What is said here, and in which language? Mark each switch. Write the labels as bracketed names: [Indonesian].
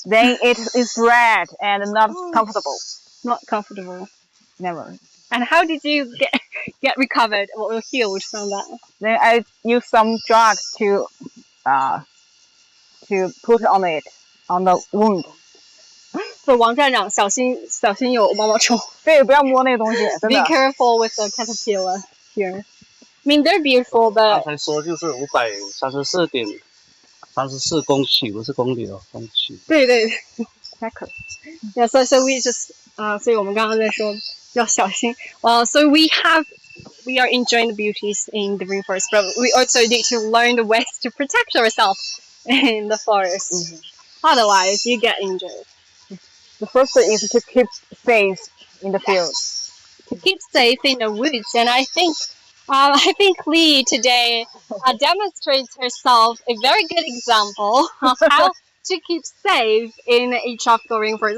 [English] Then it is red and not comfortable. Not comfortable. Never. And how did you get recovered or healed from that? Then I use some drugs to put on the wound. [Chinese] 说王站长小心有毛毛虫。对，不要摸那个东西，真的。 [English] Be careful with the caterpillar here. I mean, they're beautiful, but [Chinese] 刚才说就是534.34公顷，不是公里哦，公顷。对， [English] exactly. Yeah, so we just [Chinese] 所以我们刚刚在说要小心。 [English] So we are enjoying the beauties in the rainforest, but we also need to learn the ways to protect ourselves in the forest. Otherwise, you get injured. The first thing is to keep safe in the field. To keep safe in the woods, and I think Lee today demonstrates herself a very good example of how to keep safe in a tropical rainforest.